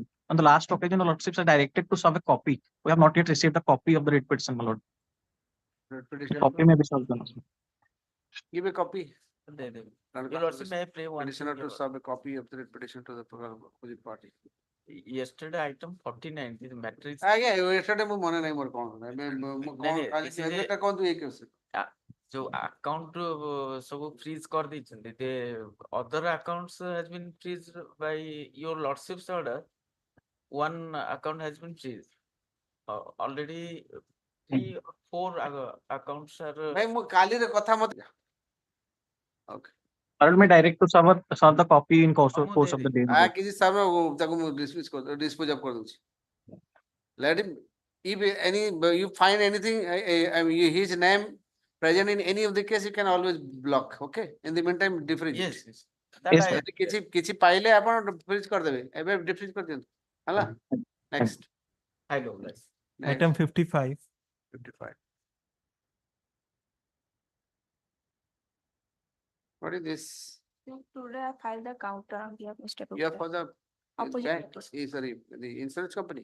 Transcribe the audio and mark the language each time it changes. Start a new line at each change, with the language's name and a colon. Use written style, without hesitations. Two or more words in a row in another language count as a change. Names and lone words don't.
English: On the last occasion, the lordships are directed to serve a copy. We have not yet received a copy of the writ petition, my lord. Petition. Copy may be served on us. Give a copy. Your lordship, may I play one Petitioner thing, to your serve a copy of the petition to the opposite party. yesterday item 49, this matter is.
Odia: ଆଜ୍ଞା yesterday ମୁଁ ମନେ ନାହିଁ ମୋର କଣ ଏବେ ମୁଁ କଣ ନାଇଁ, କାଲି
English: this is a-
Odia: ଏବେଟା କୁହନ୍ତୁ ଏଇ କେସ୍ ଯୋଉ ଆକାଉଣ୍ଟ ସବୁ ଫ୍ରିଜ କରିଦେଇଛନ୍ତି
English: the other accounts has been freezed by your lordship's order. One account has been freezed. Already 3 or 4 accounts are.
Odia: ଭାଇ ମୁଁ କାଲିର କଥା ମତେ ଓକେ
English: Allowed, may direct to serve the copy in course of the day. my lord.
Odia: କିଛି ସାର୍ ତାକୁ ମୁଁ
English: dispose of କରିଦଉଛି let him if any you find anything his name present in any of the case you can always block okay in the meantime defreeze Yes, yes. Yes, sir.
Odia: ଯଦି କିଛି କିଛି ପାଇଲେ ଆପଣ freeze କରିଦେବେ ଏବେ defreeze କରିଦିଅନ୍ତୁ ହେଲା next
English: I know that. Item 55. 55 what is this Today I filed the counter on behalf of Mr. you are Gupta. for the Opposite bank parties. sorry the insurance company